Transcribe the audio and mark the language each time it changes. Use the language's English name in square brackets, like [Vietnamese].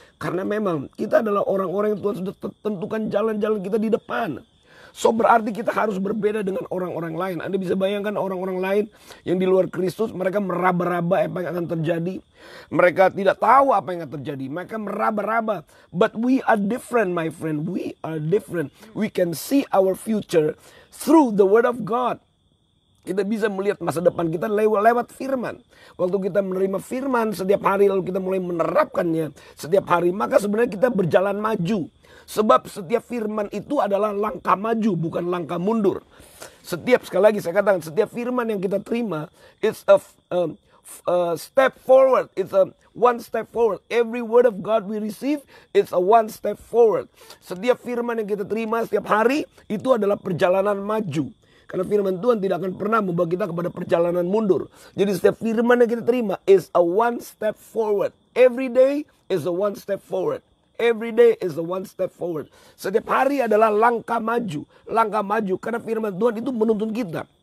[Indonesian] Karena memang kita adalah orang-orang yang Tuhan sudah tentukan jalan-jalan kita di depan. [English] So [Indonesian] berarti kita harus berbeda dengan orang-orang lain. Anda bisa bayangkan orang-orang lain yang di luar Kristus, mereka meraba-raba apa yang akan terjadi. Mereka tidak tahu apa yang akan terjadi. Mereka meraba-raba. [English] But we are different, my friend. We are different. We can see our future through the word of God. [Indonesian] Kita bisa melihat masa depan kita lewat firman. Waktu kita menerima firman setiap hari, lalu kita mulai menerapkannya setiap hari, maka sebenarnya kita berjalan maju. Sebab setiap firman itu adalah langkah maju, bukan langkah mundur. Sekali lagi saya katakan, setiap firman yang kita terima, [English] it's a step forward. It's a one step forward. Every word of God we receive, it's a one step forward. [Indonesian] Setiap firman yang kita terima setiap hari, itu adalah perjalanan maju. Karena firman Tuhan tidak akan pernah membawa kita kepada perjalanan mundur. Jadi setiap firman yang kita terima [English] is a one step forward. Every day is a one step forward. Every day is a one step forward. [Indonesian] Setiap hari adalah langkah maju. Langkah maju karena firman Tuhan itu menuntun kita.